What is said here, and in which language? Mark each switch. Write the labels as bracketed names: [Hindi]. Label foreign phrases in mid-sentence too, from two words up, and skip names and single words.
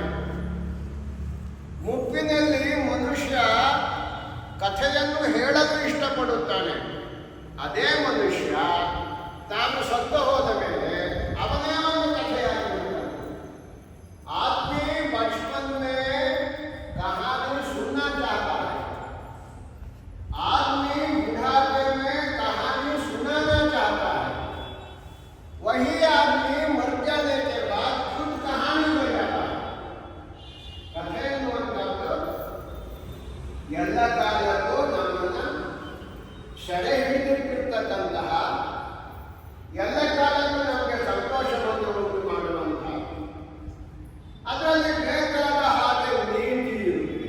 [Kannada] ಮುಪ್ಪಿನಲ್ಲಿ ಮನುಷ್ಯ ಕಥೆಯನ್ನು ಹೇಳಲು ಇಷ್ಟಪಡುತ್ತಾನೆ. ಅದೇ ಮನುಷ್ಯ ತಾನು ಸತ್ತು ಹೋದ ಮೇಲೆ ಅವನೇ ಒಂದು ಕಥೆಯಾಗಿರುತ್ತಾನೆ. [Hindi] आदमी बचपन में कहानी सुनना चाहता है, आदमी बुढ़ापे में कहानी सुनाना चाहता है. वही आदमी मर जाने के बाद खुद कहानी हो जाता है. [Kannada] कथे ಅನ್ನುವಂಥದ್ದು ಎಲ್ಲ ಕಾಲಕ್ಕೂ ನಮ್ಮನ್ನ ಸೆರೆ ಹಿಡಿದಿಟ್ಟಿರ್ತಕ್ಕಂತಹ, ಎಲ್ಲ ಕಾಲಕ್ಕೂ ನಮಗೆ ಸಂತೋಷವನ್ನು ಉಂಟು ಮಾಡುವಂತಹ, ಅದರಲ್ಲಿ ಬೇಕಾದ ಹಾಗೆ ನೀತಿ ಇರುತ್ತೆ.